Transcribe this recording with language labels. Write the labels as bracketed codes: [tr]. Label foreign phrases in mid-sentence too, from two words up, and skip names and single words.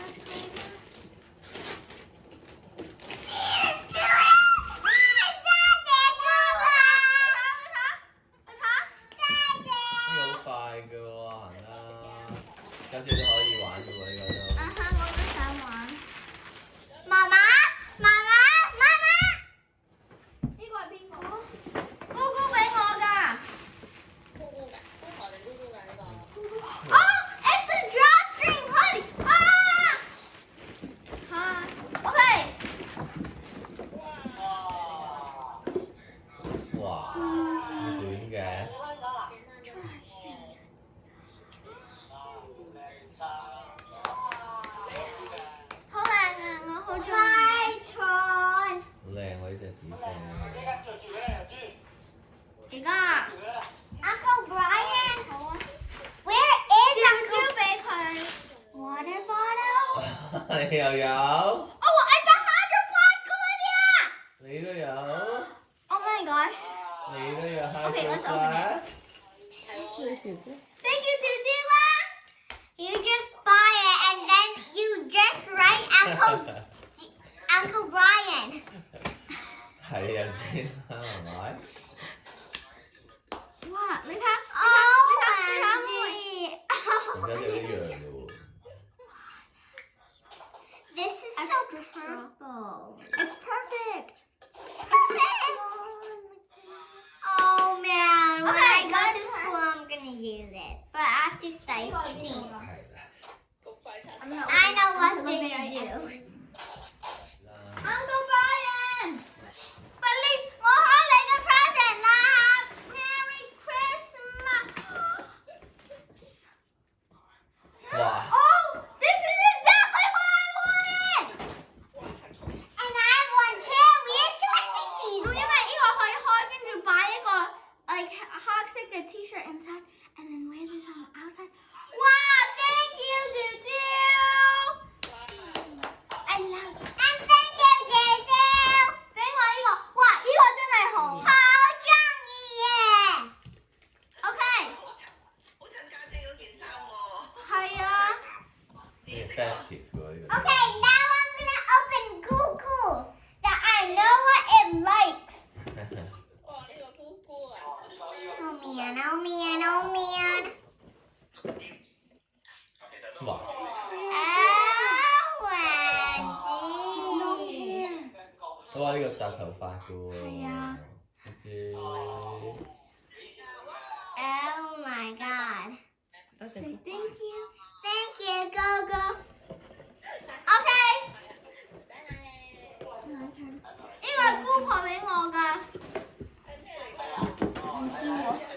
[yue] 呢個好快㗎喎，行啦，跟住都可以玩㗎喎，呢個都。我都想玩。媽媽，呢個係邊個？姑姑俾我㗎。 [en] It's a drawstring hoodie. Okay. 哇！ [yue] 咁短嘅。好靚啊！我好中意。好靚喎！呢隻紫色。 [en] 而家 Uncle Brian， Where is Uncle？ [yue] 俾佢 [en] water bottle。 [yue] 你又有？ [en] Oh, it's a hydro flask, Olivia！ [yue] 你都有？ [en] Oh my gosh！ [yue] 你都有 [en] Okay, hydro let's open it. flask？ Thank you, Tutula. You just buy it and then you just write Uncle Brian. [yue] 係你又知啦，係咪？哇！你睇，而家就一樣嘅喎。 [en] This is so purple. It's perfect. It's oh man, when I go to school, I'm gonna use it, but I have to sightsee. [yue] 係啦。 [en] I know what they do. Uncle Brian, please, [yue] 我開你嘅 present 啦 ！ [en] Merry Christmas. 哇！ Oh, this is exactly what I wanted. And I have one too. We're twinsies. [yue] 因為呢個可以開，跟住擺一個 like 黑色嘅 [en] T-shirt inside, and then wear this on the outside. Wow, thank you, Dudu. I love it. And thank you, Dudu. [yue] 俾我呢個，哇，呢個真係好中意耶。OK。係啊。呢個 festive 喎呢個。 [en] Okay, now I'm gonna open Google that I know what it likes. Oh man, oh man. 哇！ OMG. [yue] 都話呢個紮頭髮嘅喎。係啊。我知。 [en] Oh my god. Say thank you. Thank you, Gogo. [yue] Okay. 呢個係姑婆俾我㗎。唔知喎。